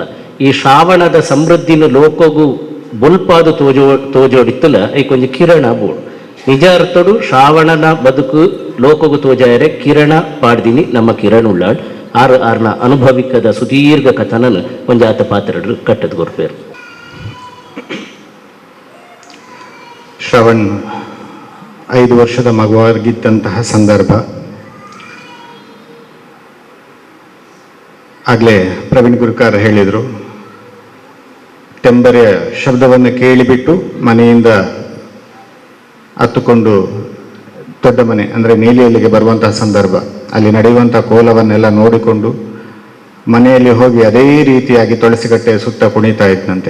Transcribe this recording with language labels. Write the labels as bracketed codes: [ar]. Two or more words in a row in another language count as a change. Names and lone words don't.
[tcy] ಈ ಶ್ರಾವಣದ ಸಮೃದ್ಧಿನ ಲೋಕಗೂ ಬೊಲ್ಪಾದು ತೋಜೋಡಿತ್ತಲ ಐ ಕೊಂಚ ಕಿರಣ ಬೋಡು ನಿಜ ಅರ್ಥಡು ಶ್ರಾವಣನ ಬದುಕು ಲೋಕಗೂ ತೋಜಾಯರೆ ಕಿರಣ ಪಾಡ್ದಿನಿ ನಮ್ಮ ಕಿರಣ ಉಳ್ಳಾಡ್ ಆರ್ನ ಅನುಭವಿಕದ ಸುದೀರ್ಘ ಕಥನನ ಒಂಜಾತ ಪಾತ್ರರು ಕಟ್ಟದ ಗೊರ್ಪೇರು. [kn] ಶ್ರವಣ್ 5 ವರ್ಷದ ಮಗುವಾಗಿದ್ದಂತಹ ಸಂದರ್ಭ. ಆಗಲೇ ಪ್ರವೀಣ್ ಗುರುಕಾರ್ ಹೇಳಿದರು, ಟೆಂಬರೆಯ ಶಬ್ದವನ್ನು ಕೇಳಿಬಿಟ್ಟು ಮನೆಯಿಂದ ಹತ್ತುಕೊಂಡು ದೊಡ್ಡ ಮನೆ ಅಂದರೆ ನೀಲಿಯಲ್ಲಿಗೆ ಬರುವಂತಹ ಸಂದರ್ಭ, ಅಲ್ಲಿ ನಡೆಯುವಂಥ ಕೋಲವನ್ನೆಲ್ಲ ನೋಡಿಕೊಂಡು ಮನೆಯಲ್ಲಿ ಹೋಗಿ ಅದೇ ರೀತಿಯಾಗಿ ತುಳಸಿಕಟ್ಟೆಯ ಸುತ್ತ ಕುಣಿತಾ ಇದ್ದಂತೆ.